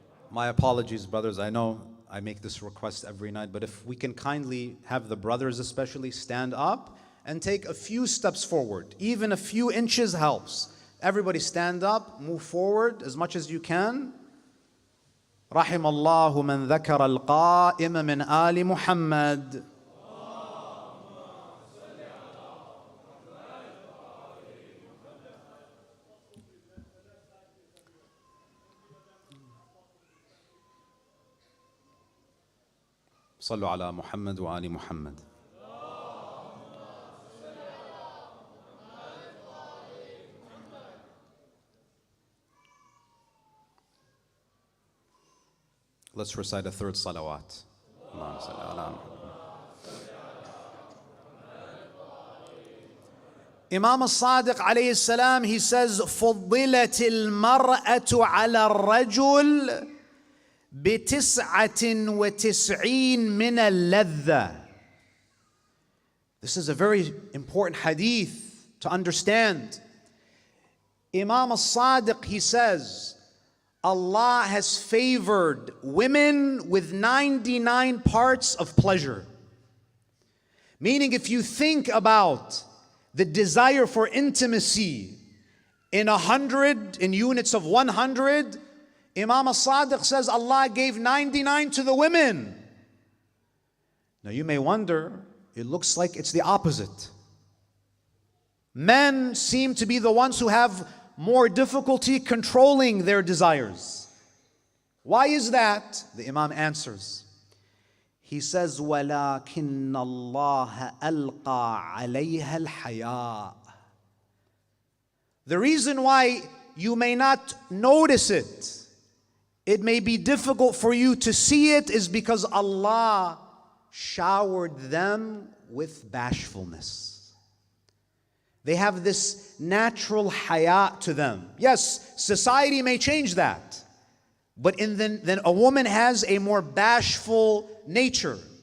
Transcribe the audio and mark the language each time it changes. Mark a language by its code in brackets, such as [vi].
[en] My apologies, brothers. I know I make this request every night, but if we can kindly have the brothers especially stand up and take a few steps forward. Even a few inches helps. Everybody stand up, move forward as much as you can. [ar] رحم الله من ذكر القائم من آل محمد. صلوا على محمد وآل محمد. [en] Let's recite a third salawat. [ar] اللهم صل على محمد. [en] Imam al-Sadiq alayhi salam, he says, [ar] فضلت المرأة على الرجل بتسعة وتسعين من اللذة. [en] This is a very important hadith to understand. Imam al-Sadiq, he says, Allah has favored women with 99 parts of pleasure. Meaning, if you think about the desire for intimacy in 100, in units of 100, Imam al-Sadiq says Allah gave 99 to the women. Now you may wonder, it looks like it's the opposite. Men seem to be the ones who have more difficulty controlling their desires. Why is that? The Imam answers. He says, [ar] وَلَكِنَّ اللَّهَ أَلْقَى عَلَيْهَا الْحَيَاءَ. [en] The reason why you may not notice it, it may be difficult for you to see it, is because Allah showered them with bashfulness. They have this natural haya to them. Yes, society may change that, but then a woman has a more bashful nature.